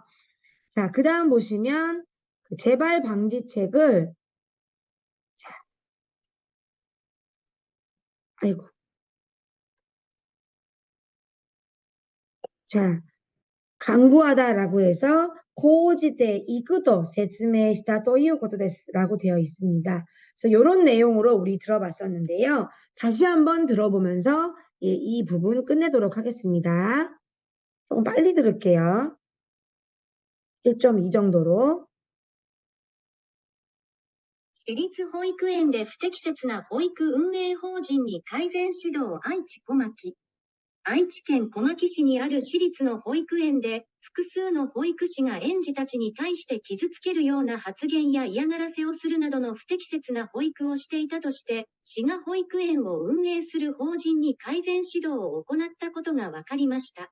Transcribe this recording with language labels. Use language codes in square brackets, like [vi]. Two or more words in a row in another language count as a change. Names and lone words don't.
[ko] 자, 그 다음 보시면 재발 방지책을 아이고. 자, 강구하다라고 해서 고지대 이구도 [ja] 説明した ということです [ko] 라고 되어 있습니다. 그래서 이런 내용으로 우리 들어봤었는데요. 다시 한번 들어보면서 이 부분 끝내도록 하겠습니다. 조금 빨리 들을게요. 1.2 정도로. [ja] 私立保育園で不適切な保育運営法人に改善指導愛知小牧。愛知県小牧市にある私立の保育園で、複数の保育士が園児たちに対して傷つけるような発言や嫌がらせをするなどの不適切な保育をしていたとして、市が保育園を運営する法人に改善指導を行ったことが分かりました。